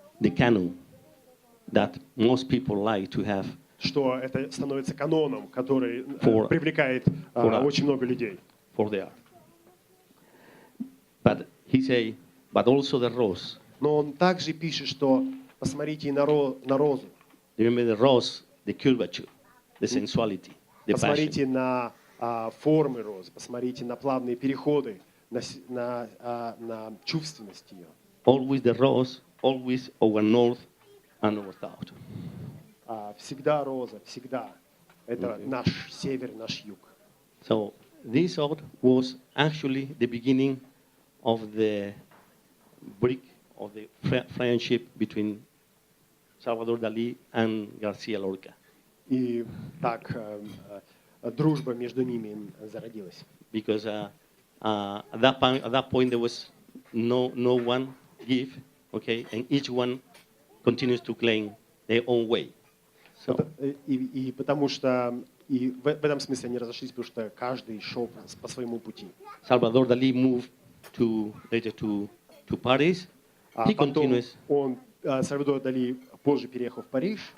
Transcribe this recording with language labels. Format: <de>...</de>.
<en>the canon that most people like to have.</en> <ru>Что это становится каноном, который привлекает очень много людей.</ru> <en>For the art. But he say, but also the rose.</en> <ru>Но он также пишет, что посмотрите на розу.</ru> <en>Remember the rose, the curvature, the sensuality, the</en> <ru>посмотрите на формы розы, посмотрите на плавные переходы, на чувственность ее.</ru> <en>Always the rose, always our north and our south.</en> <ru>Всегда роза, всегда. Это наш север, наш юг.</ru> <en>So this art was actually the beginning of the brick of the friendship between Salvador Dali and Garcia Lorca.</en> <ru>И так дружба между ними зародилась.</ru> <en>Because at that point there was no one give, okay, and each one continues to claim their own way. So.</en> <ru>И потому что и в этом смысле они разошлись, потому что каждый шел по своему пути.</ru> <en>Salvador Dali moved later to Paris. He continues.</en> <ru>Сальвадор Дали позже переехал в Париж.</ru>